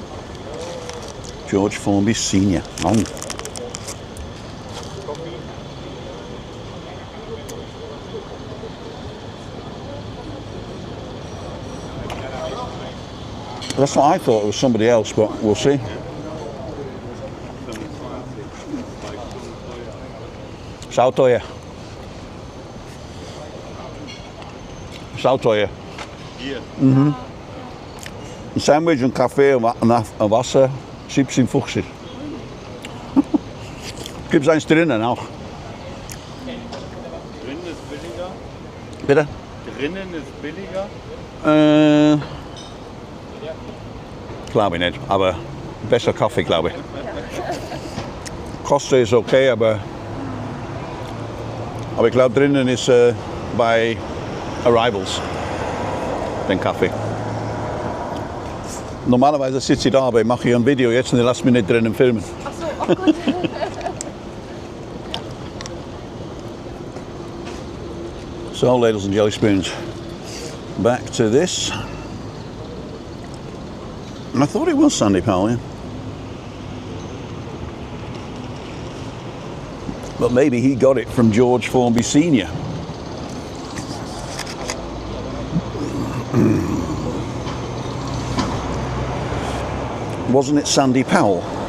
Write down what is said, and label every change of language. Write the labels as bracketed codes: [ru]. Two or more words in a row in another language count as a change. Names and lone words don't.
[en] George Formby Senior. Oh. That's what I thought. It was somebody else, but we'll see. Sautoje. Sautoje. [de] Hier. Een sandwich, een café, een Wasser, 17,50. Gibt es eins drinnen auch? Drinnen ist billiger. Bitte? Drinnen ist billiger. Glaube ich nicht, aber besser Kaffee, glaube ich. Koste ist okay, aber ich glaube drinnen ist bei Arrivals den Kaffee. Normalerweise sitze ich da, aber ich mache hier ein Video jetzt und ich lasse mich nicht drinnen filmen. Ach so, oh gut. [en] So, ladles and jelly spoons, back to this. And I thought it was Sandy Powell, yeah. But maybe he got it from George Formby Senior. Wasn't it Sandy Powell?